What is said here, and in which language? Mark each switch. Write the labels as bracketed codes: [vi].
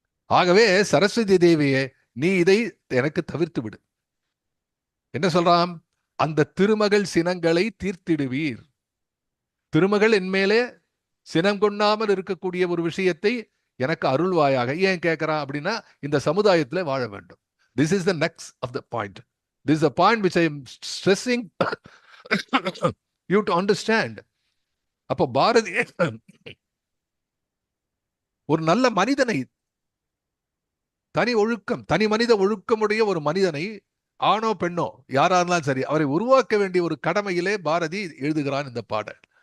[ta] ஆகவே சரஸ்வதி தேவியே, நீ இதை எனக்கு தவிர்த்து விடு. என்ன சொல்றான்? அந்த திருமகள் சினங்களை தீர்த்திடுவீர். திருமகள் என்மேலே சினம் கொண்டாமல் இருக்கக்கூடிய ஒரு விஷயத்தை எனக்கு அருள்வாயாக. ஏன் கேட்கிறான் அப்படின்னா, இந்த சமுதாயத்தில் வாழ வேண்டும். [en] This is the next of the point. This is the point which I am stressing you to understand. [ta] அப்போ பாரதி ஒரு நல்ல மனிதனை, தனி ஒழுக்கம், தனி மனித ஒழுக்கமுடைய ஒரு மனிதனை, ஆணோ பெண்ணோ யாரா இருந்தாலும் சரி, அவரை உருவாக்க வேண்டிய ஒரு கடமையிலே பாரதி எழுதுகிறான் இந்த பாடல்.